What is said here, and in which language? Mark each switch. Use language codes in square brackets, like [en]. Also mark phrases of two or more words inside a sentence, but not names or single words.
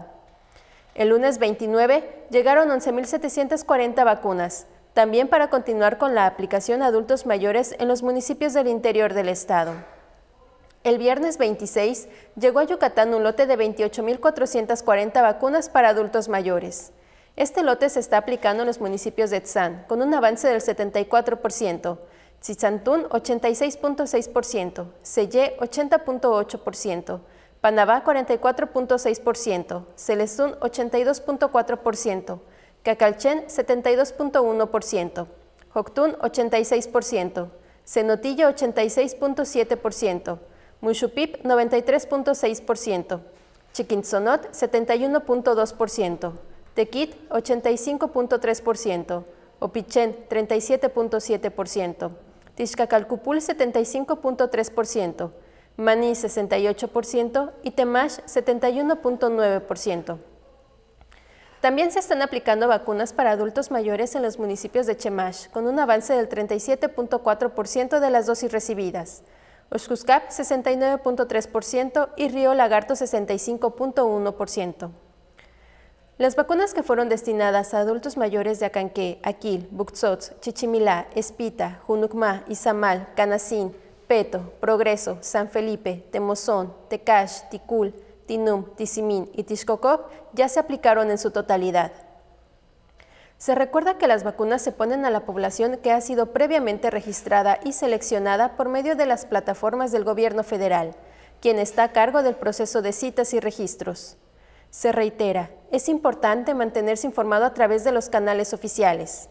[es] El lunes 29 llegaron 11.740 vacunas, también para continuar con la aplicación a adultos mayores en los municipios del interior del estado. El viernes 26 llegó a Yucatán un lote de 28.440 vacunas para adultos mayores. Este lote se está aplicando en los municipios de Tzán, con un avance del 74%, Tzitzantún 86.6%, Sellé 80.8%, Panabá 44.6%, Celestún 82.4%, Cacalchén 72.1%, Joctún 86%, Cenotillo 86.7%, Muxupip 93.6%, Chiquintzonot 71.2%, Tequit 85.3%, Opichén 37.7%, Tixcacalcupul 75.3%, Maní 68% y Temash 71.9%. También se están aplicando vacunas para adultos mayores en los municipios de Chemash, con un avance del 37.4% de las dosis recibidas, Oxcuscap 69.3% y Río Lagarto 65.1%. Las vacunas que fueron destinadas a adultos mayores de Acanqué, Aquil, Buxots, Chichimilá, Espita, Junucmá, Izamal, Canacín, Peto, Progreso, San Felipe, Temozón, Tecash, Ticul, Tinum, Tizimín y Tixcocop ya se aplicaron en su totalidad. Se recuerda que las vacunas se ponen a la población que ha sido previamente registrada y seleccionada por medio de las plataformas del gobierno federal, quien está a cargo del proceso de citas y registros. Se reitera, es importante mantenerse informado a través de los canales oficiales.